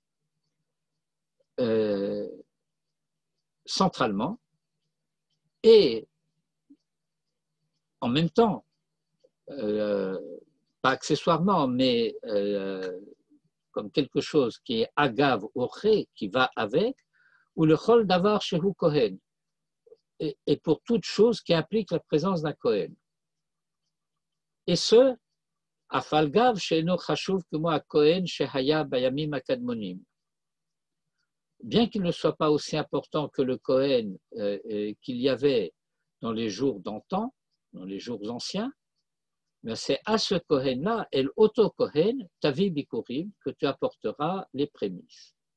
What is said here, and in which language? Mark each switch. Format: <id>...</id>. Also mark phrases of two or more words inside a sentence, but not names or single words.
<fr>Centralement, et en même temps, pas accessoirement, mais comme quelque chose qui est</fr> <he>אגב אורחא,</he> <fr>qui va avec, ou</fr> <he>ולכל דבר שהוא כהן,</he> <fr>et pour toute chose qui implique la présence d'un kohen. Et ce,</fr> <he>אף על גב שאינו חשוב כמו הכהן שהיה בימים הקדמונים.</he> <fr>Bien qu'il ne soit pas aussi important que le kohen qu'il y avait dans les jours d'antan, dans les jours anciens, Mais c'est à ce Kohen-là,</fr> <he>אל אותו כהן, תביא ביכורים,</he> <fr>que tu apporteras les prémices.</fr>